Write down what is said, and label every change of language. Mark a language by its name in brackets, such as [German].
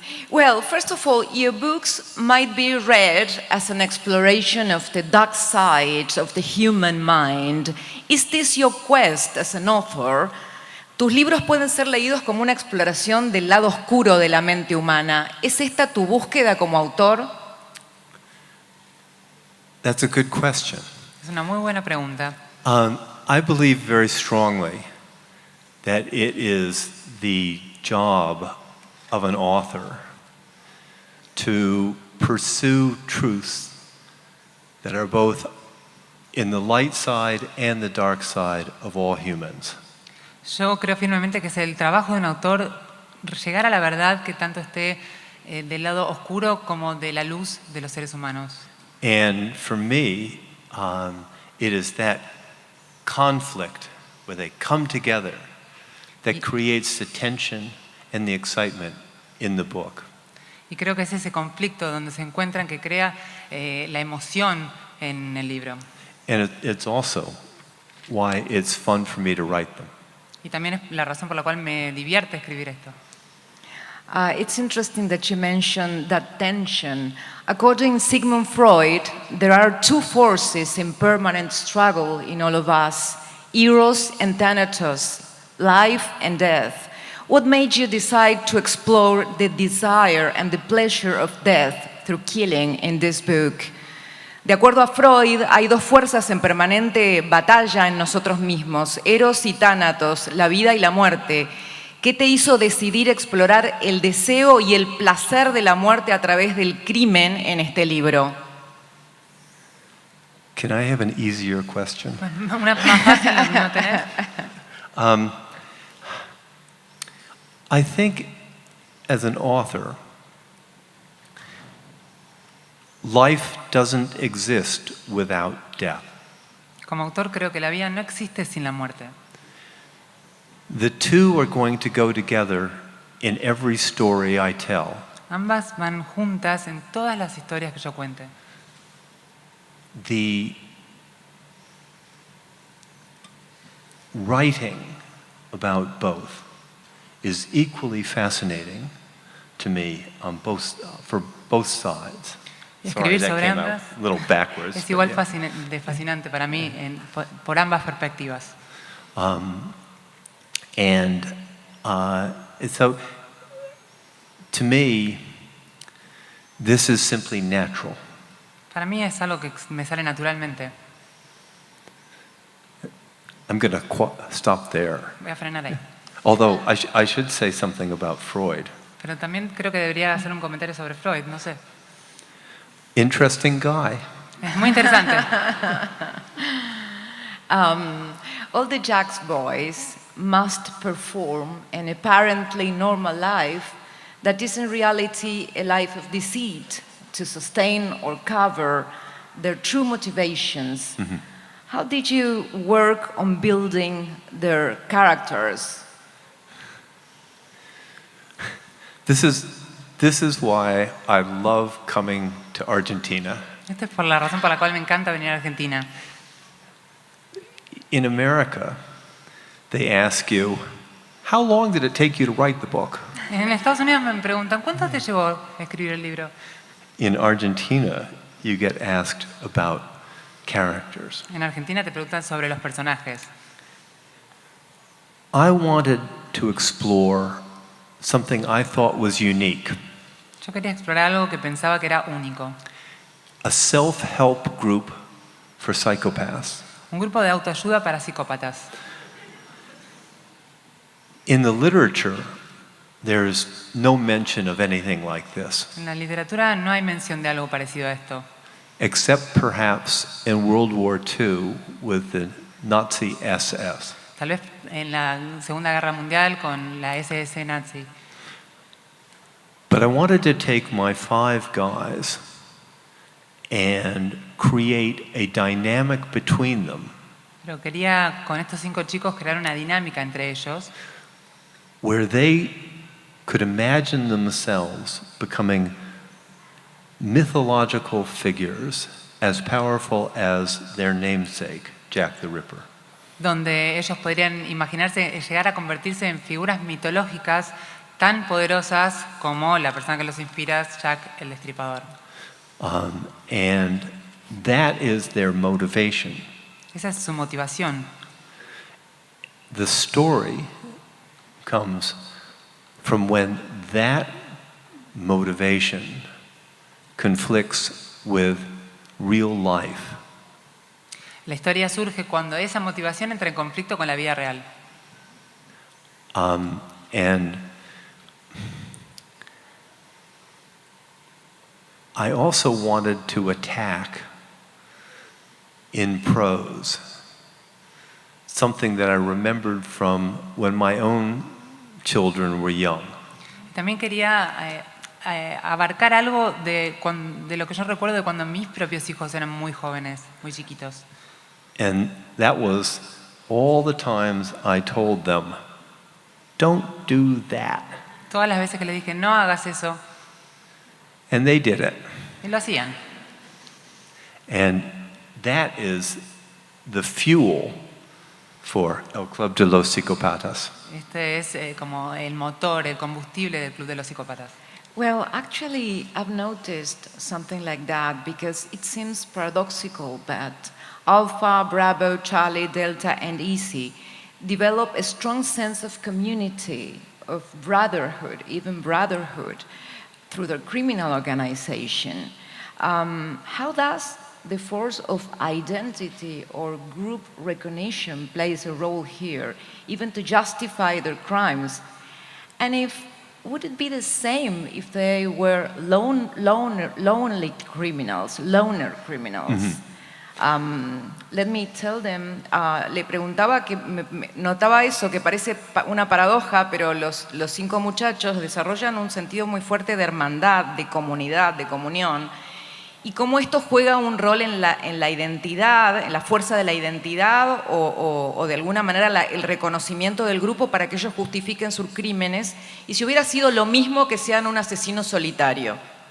[English] well, first of all, your books might be read as an exploration of the dark side of the human mind. Is this your quest as an author? [Spanish] Tus libros pueden ser leídos como una exploración del lado oscuro de la mente humana. ¿Es esta tu búsqueda como autor? [English] That's a good question. [Spanish] Es una muy buena pregunta. [English] I believe very strongly that it is the job of an author to pursue truths that are both in the light side and the dark side of all humans. [Spanish] Yo creo firmemente que es el trabajo de un autor llegar a la verdad que tanto esté del lado oscuro como de la luz de los seres humanos. [English] And for me, it is that conflict where they come together that creates the tension and the excitement in the book. [Spanish] Y creo que es ese conflicto donde se encuentran que crea la emoción en el libro. [English] And it's also why it's fun for me to write them. [Spanish] Y también es la razón por la cual me divierte escribir esto. [English] It's interesting that you mentioned that tension. According to Sigmund Freud, there are two forces in permanent struggle in all of us, Eros and Thanatos, life and death. What made you decide to explore the desire and the pleasure of death through killing in this book? [Spanish] De acuerdo a Freud, hay dos fuerzas en permanente batalla en nosotros mismos, Eros y Thanatos, la vida y la muerte. ¿Qué te hizo decidir explorar el deseo y el placer de la muerte a través del crimen en este libro? [English] Can I have an easier question? [Spanish] Una más fácil no tener. [English] I think as an author, life doesn't exist without death. [Spanish] Como autor creo que la vida no existe sin la muerte. [English] The two are going to go together in every story I tell. [Spanish] Ambas van juntas en todas las historias que yo cuente. [English] The writing about both is equally fascinating to me on for both sides. Sorry, [Spanish] Escribir [English] that [Spanish] sobre [English] came out [Spanish] ambas [English] a little backwards. [Spanish] es igual [English] but yeah. [Spanish] fascinante para mí por ambas perspectivas. [English] And so, to me, this is simply natural. [Spanish] Para mí es algo que me sale naturalmente. [English] I'm going to stop there. [Spanish] Voy a frenar ahí. [English] Although I should say something about Freud. [Spanish] Pero también creo que debería hacer un comentario sobre Freud, no sé. [English] Interesting guy. [Spanish] Es muy interesante. [English] All the Jack's boys must perform an apparently normal life that is in reality a life of deceit to sustain or cover their true motivations. How did you work on building their characters? This is why I love coming to Argentina. [Spanish] Esta es por la razón por la cual me encanta venir a Argentina. [English] In America, they ask you, how long did it take you to write the book? [Spanish] En Estados Unidos me preguntan, ¿cuánto te llevó escribir el libro? [English] In Argentina, you get asked about characters. [Spanish] En Argentina te preguntan sobre los personajes. [English] I wanted to explore something I thought was unique, [Spanish] Yo quería explorar algo que pensaba que era único. [English] a self-help group for psychopaths. [Spanish] Un grupo de autoayuda para psicópatas. [English] In the literature, there's no mention of anything like this, [Spanish] En la literatura no hay mención de algo parecido a esto, [English] except perhaps in World War II with the Nazi SS. [Spanish] tal vez en la Segunda Guerra Mundial con la SS nazi. [English] But I wanted to take my 5 guys and create a dynamic between them [Spanish] Pero quería con estos 5 chicos crear una dinámica entre ellos [English] where they could imagine themselves becoming mythological figures as powerful as their namesake, Jack the Ripper. [Spanish] donde ellos podrían imaginarse llegar a convertirse en figuras mitológicas tan poderosas como la persona que los inspira, Jack el Destripador. [English] And that is their motivation. [Spanish] Esa es su motivación. [English] The story comes from when that motivation conflicts with real life. [Spanish] La historia surge cuando esa motivación entra en conflicto con la vida real. [English] And I also wanted to attack in prose something that I remembered from when my own children were young. [Spanish] También quería abarcar algo de lo que yo recuerdo de cuando mis propios hijos eran muy jóvenes, muy chiquitos. [English] And that was all the times I told them, don't do that. [Spanish] Todas las veces que les dije, no hagas eso, [English] And they did it. [Spanish] y lo hacían. [English] And that is the fuel for El Club de los Psicópatas. [Spanish] Este es como el motor, el combustible del Club de los Psicópatas. [English] Well, actually, I've noticed something like that because it seems paradoxical that Alpha, Bravo, Charlie, Delta, and Easy develop a strong sense of community, of brotherhood, even brotherhood, through their criminal organization. How does the force of identity or group recognition plays a role here, even to justify their crimes? And would it be the same if they were lonely criminals, loner criminals? Let me tell them, [Spanish] le preguntaba que notaba eso, que parece una paradoja, pero los 5 muchachos desarrollan un sentido muy fuerte de hermandad, de comunidad, de comunión, y cómo esto juega un rol en la identidad, en la fuerza de la identidad o de alguna manera el reconocimiento del grupo para que ellos justifiquen sus crímenes, y si hubiera sido lo mismo que sean un asesino solitario.